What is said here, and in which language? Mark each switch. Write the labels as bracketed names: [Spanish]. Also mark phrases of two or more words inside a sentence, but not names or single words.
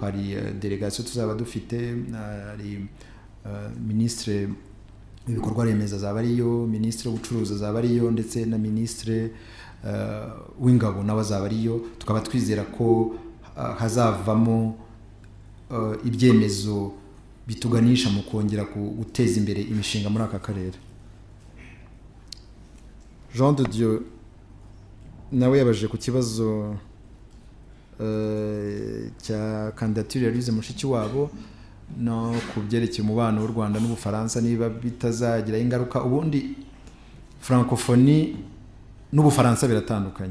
[Kinyarwanda] Hari delegation tuzaba dufite, hari ministre w'ibikorwa remezo azaba ariyo, ministre w'ubucuruzi azaba ariyo, ndetse na ministre w'ingabo nawe azaba ariyo. Tukaba twizera ko hazavamo ibyemezo bituganisha mu kongera guteza imbere imishinga muri aka karere. Jean de Dieu nawe yabajije ku kibazo cya candidature ya Louise Mushikiwabo no ku byerekeye umubano w'u Rwanda n'Ubufaransa niba bitazagira ingaruka. Ubundi francophonie n'Ubufaransa biratandukanye.